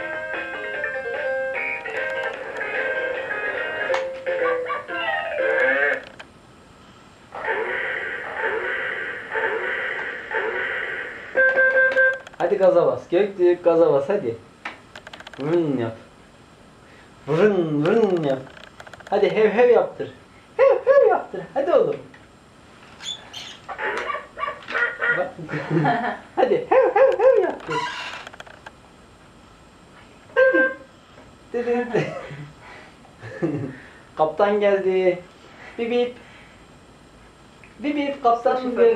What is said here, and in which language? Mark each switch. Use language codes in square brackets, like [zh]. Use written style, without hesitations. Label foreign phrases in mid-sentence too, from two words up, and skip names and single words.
[tr] Hadi gaza bas. Göktürk gaza bas hadi. Vın yap. Vın yap. Hadi hev hev yaptır. Hev yaptır. Hadi oğlum. Bak. Hadi hev yaptır. Hadi. Dedi. Kaptan geldi. Bip bip kaptan geldi.